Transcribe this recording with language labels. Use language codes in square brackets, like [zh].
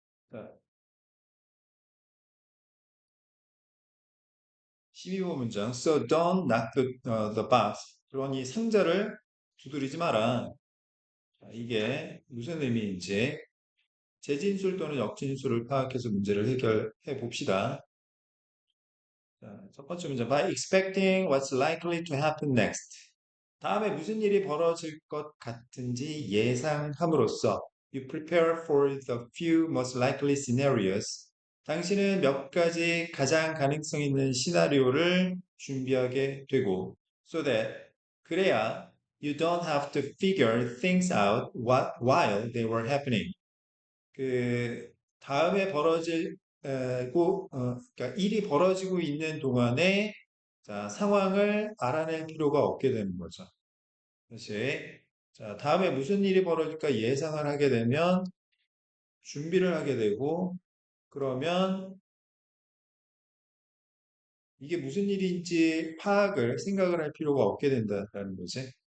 [ko] 자, 12번 문장. [en] So don't knock the box. [ko] 그러니 상자를 두드리지 마라. 자, 이게 무슨 의미인지 재진술 또는 역진술을 파악해서 문제를 해결해 봅시다. 자, 첫 번째 문제. [en] By expecting what's likely to happen next. [ko] 다음에 무슨 일이 벌어질 것 같은지 예상함으로써 [en] you prepare for the few most likely scenarios. [ko] 당신은 몇 가지 가장 가능성 있는 시나리오를 준비하게 되고 [en] so that [ko] 그래야 [en] you don't have to figure things out while they were happening. [ko] 그 다음에 그러니까 일이 벌어지고 있는 동안에 자, 상황을 알아낼 필요가 없게 되는 거죠. 다시 자, 다음에 무슨 일이 벌어질까 예상을 하게 되면 준비를 하게 되고 그러면 이게 무슨 일인지 파악을 생각을 할 필요가 없게 된다는 거지.